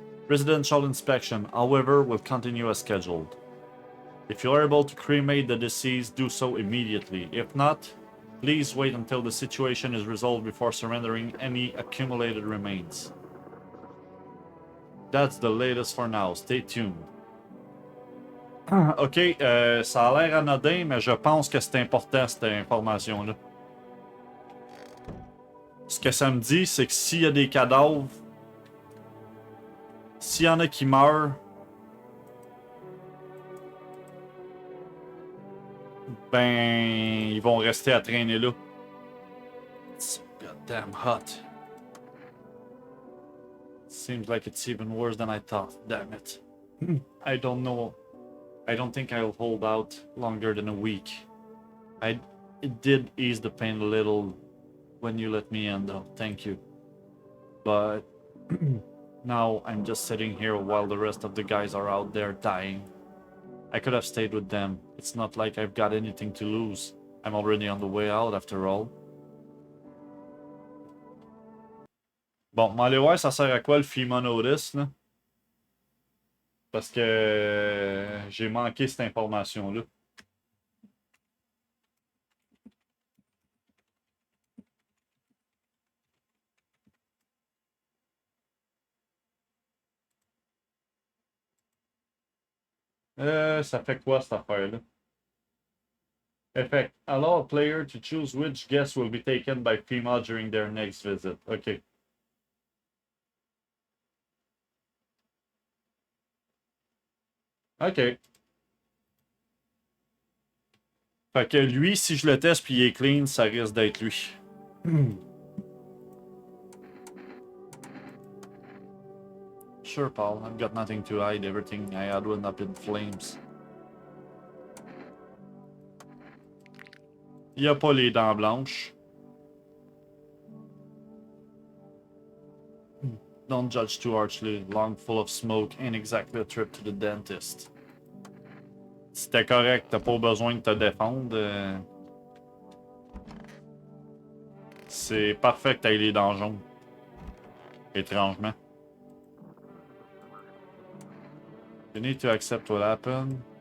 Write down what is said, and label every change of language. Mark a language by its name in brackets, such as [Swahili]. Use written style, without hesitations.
[English] Residential inspection, however, will continue as scheduled. If you are able to cremate the deceased, do so immediately. If not, please wait until the situation is resolved before surrendering any accumulated remains. That's the latest for now. Stay tuned. [French] Ok, ça a l'air anodin, mais je pense que c'est important cette information-là. Ce que ça me dit, c'est que s'il y a des cadavres, s'il y en a qui meurent, ben, ils vont rester à traîner là. [English] It's so goddamn hot. Seems like it's even worse than I thought. Damn it. I don't know. I don't think I'll hold out longer than a week. It did ease the pain a little when you let me in, though. Thank you. But now I'm just sitting here while the rest of the guys are out there dying. I could have stayed with them. It's not like I've got anything to lose. I'm already on the way out after all. [French] Bon, m'aller voir ça sert à quoi le FEMA Notice, là? Parce que j'ai manqué cette information-là. Ça fait quoi cette affaire-là? [English] Effect. Allow a player to choose which guests will be taken by FEMA during their next visit. Ok. Ok. [French] Fait que lui, si je le teste puis il est clean, ça risque d'être lui. [English] Sure, Paul. I've got nothing to hide. Everything I had went up in flames. [French] Il a pas les dents blanches. [English] Don't judge too harshly. Lung full of smoke ain't exactly a trip to the dentist. [French] C'était correct, t'as pas besoin de te défendre. C'est parfait que t'aies les dents jaunes. Étrangement. [English] You need to accept what happened.